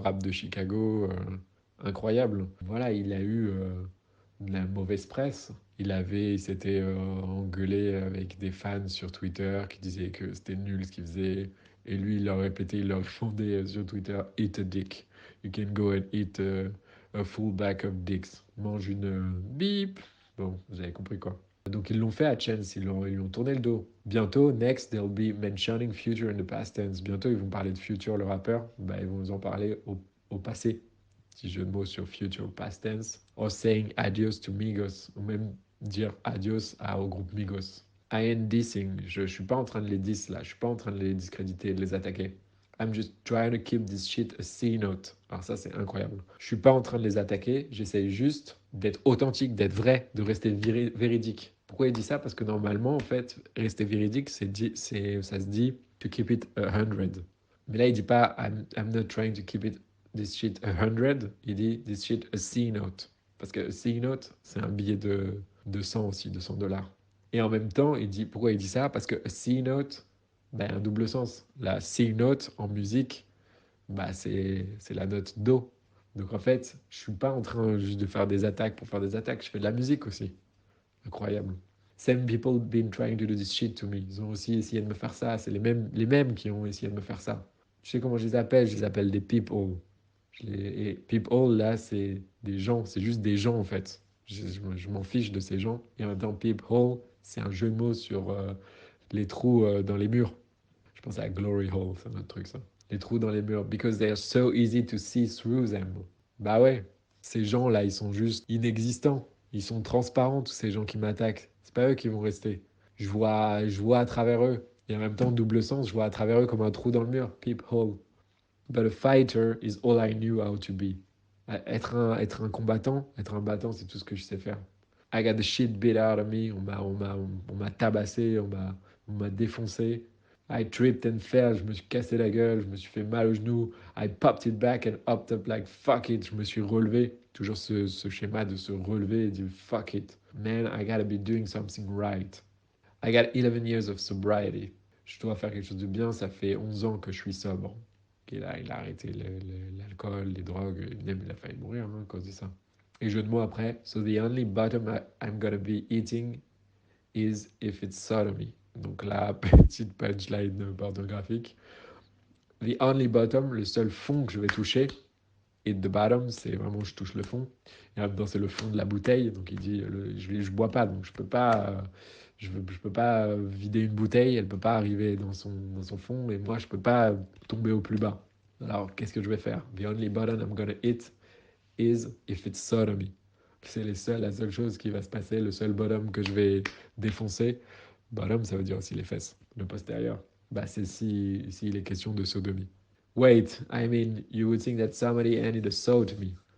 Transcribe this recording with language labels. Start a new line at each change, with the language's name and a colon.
French: Rap de Chicago, incroyable. Voilà, il a eu de la mauvaise presse. Il s'était engueulé avec des fans sur Twitter qui disaient que c'était nul ce qu'il faisait. Et lui, il leur répétait, il leur répondait sur Twitter,
English: Eat a dick. You can go and eat a full bag of dicks.
French: Mange une bip. Bon, vous avez compris quoi. Donc ils l'ont fait à Chance, ils lui ont tourné le dos.
English: Bientôt, next, they'll be mentioning Future in the past tense.
French: Bientôt, ils vont parler de Future, le rappeur. Bah, ils vont nous en parler au passé. Petit jeu de mots sur Future past tense.
English: Or saying adios to Migos.
French: Ou même dire adios au groupe Migos.
English: I ain't dissing.
French: Je suis pas en train de les diss là. Je suis pas en train de les discréditer, de les attaquer.
English: I'm just trying to keep this shit a C note.
French: Alors ça, c'est incroyable. Je suis pas en train de les attaquer. J'essaye juste d'être authentique, d'être vrai, de rester véridique. Pourquoi il dit ça? Parce que normalement, en fait, rester véridique, ça se dit
English: to keep it 100.
French: Mais là, il dit pas
English: I'm not trying to keep it this shit 100.
French: Il dit
English: this shit a C note.
French: Parce que a C note, c'est un billet de 100 aussi, de 100 dollars. Et en même temps, pourquoi il dit ça? Parce que a C note, ben, un double sens. La C note en musique, bah, c'est la note Do. Donc en fait, je suis pas en train juste de faire des attaques pour faire des attaques, je fais de la musique aussi. Incroyable.
English: Same people been trying to do this shit to me.
French: Ils ont aussi essayé de me faire ça. C'est les mêmes qui ont essayé de me faire ça. Tu sais comment je les appelle? Je les appelle des people. Et people, là, c'est des gens. C'est juste des gens, en fait. Je m'en fiche de ces gens. Et en même temps, people, c'est un jeu de mots sur les trous dans les murs. Je pense à Glory Hole, c'est un autre truc, ça. Les trous dans les murs.
English: Because they are so easy to see through them.
French: Bah ouais, ces gens-là, ils sont juste inexistants. Ils sont transparents, tous ces gens qui m'attaquent. C'est pas eux qui vont rester. Je vois à travers eux. Et en même temps, double sens, je vois à travers eux comme un trou dans le mur.
English: Peephole. But a fighter is all I knew how to be.
French: Être un combattant, être un battant, c'est tout ce que je sais faire.
English: I got the shit beat out of me.
French: On m'a tabassé, on m'a défoncé.
English: I tripped and fell.
French: Je me suis cassé la gueule, je me suis fait mal au genou.
English: I popped it back and hopped up like fuck it.
French: Je me suis relevé. Toujours ce schéma de se relever et de
English: fuck it. Man, I gotta be doing something right. I got 11 years of sobriety.
French: Je dois faire quelque chose de bien. Ça fait 11 ans que je suis sobre. Il a arrêté l'alcool, les drogues. Même il a failli mourir à cause de ça. Et jeu de mots après.
English: So the only bottom I'm gonna be eating is if it's sodomy.
French: Donc la petite punchline pornographique.
English: The only bottom,
French: le seul fond que je vais toucher,
English: hit the bottom,
French: c'est vraiment je touche le fond. Et en même temps, c'est le fond de la bouteille. Donc il dit, je bois pas, donc je peux pas, je peux pas vider une bouteille, elle peut pas arriver dans son fond, et moi, je peux pas tomber au plus bas. Alors, qu'est-ce que je vais faire?
English: The only button I'm gonna hit is if it's sodomy.
French: C'est la seule chose qui va se passer, le seul bottom que je vais défoncer. Bottom, ça veut dire aussi les fesses, le postérieur. Bah, c'est si il est question de sodomie.
English: Wait, I mean, you would think that somebody handed a saw to me.